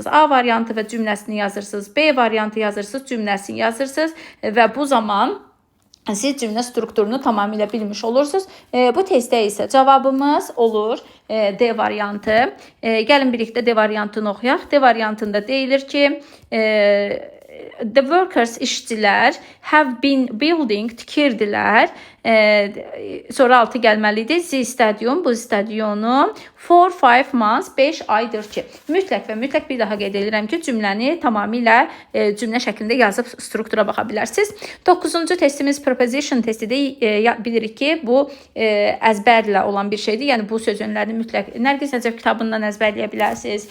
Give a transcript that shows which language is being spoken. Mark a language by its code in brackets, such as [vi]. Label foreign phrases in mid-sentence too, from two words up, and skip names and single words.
[az] A variantı və cümləsini yazırsınız. B variantı yazırsınız, cümləsini yazırsınız və bu zaman siz cümlə strukturunu tamamilə bilmiş olursunuz. Bu testdə isə cavabımız olur D variantı. Gəlin birlikdə D variantını oxuyaq. D variantında deyilir ki, [en] the workers, işçilər, have been building, [az] tikirdilər. Sonra altı gəlməlidir. [en] The stadium, [az] bu stadionu [en] for 5 months, [az] 5 aydır ki. Mütləq və mütləq bir daha qeyd edirəm ki, cümləni tamamilə cümlə şəklində yazıb struktura baxa bilərsiniz. 9-cu testimiz preposition testidir. Bilirik ki, bu əzbərlə olan bir şeydir. Yəni bu söz önlərini mütləq Nərgiz Nəcəf kitabından əzbərləyə bilərsiniz.